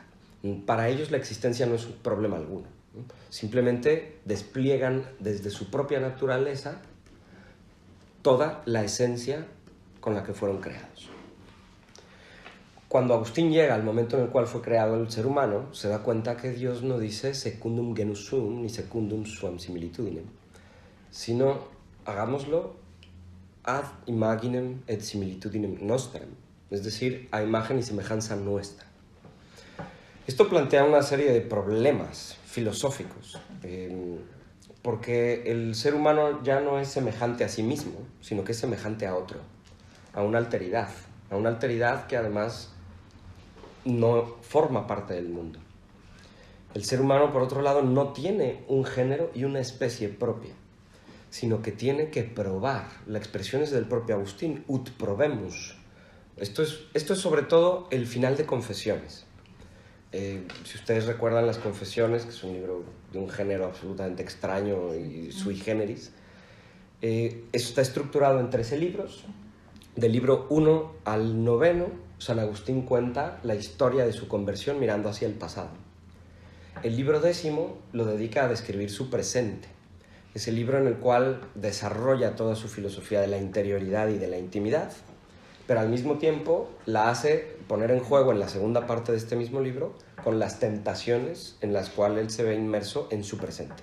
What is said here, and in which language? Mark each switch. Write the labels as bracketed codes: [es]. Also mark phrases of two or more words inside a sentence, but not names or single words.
[es] Para ellos la existencia no es un problema alguno. Simplemente despliegan desde su propia naturaleza toda la esencia con la que fueron creados. Cuando Agustín llega al momento en el cual fue creado el ser humano, se da cuenta que Dios no dice [la] secundum genus sum [es] ni [la] secundum suam similitudinem, [es] sino hagámoslo [la] ad imaginem et similitudinem nostrem, [es] es decir, a imagen y semejanza nuestra. Esto plantea una serie de problemas filosóficos, porque el ser humano ya no es semejante a sí mismo, sino que es semejante a otro, a una alteridad que además no forma parte del mundo. El ser humano, por otro lado, no tiene un género y una especie propia, sino que tiene que probar. La expresión es del propio Agustín, [la] ut probemus. [es] Esto es sobre todo el final de Confesiones. Si ustedes recuerdan las Confesiones, que es un libro de un género absolutamente extraño y [la] sui generis, [es] está estructurado en 13 libros. Del libro 1 al 9, San Agustín cuenta la historia de su conversión mirando hacia el pasado. El libro 10 lo dedica a describir su presente. Es el libro en el cual desarrolla toda su filosofía de la interioridad y de la intimidad, pero al mismo tiempo la hace poner en juego en la segunda parte de este mismo libro con las tentaciones en las cuales él se ve inmerso en su presente.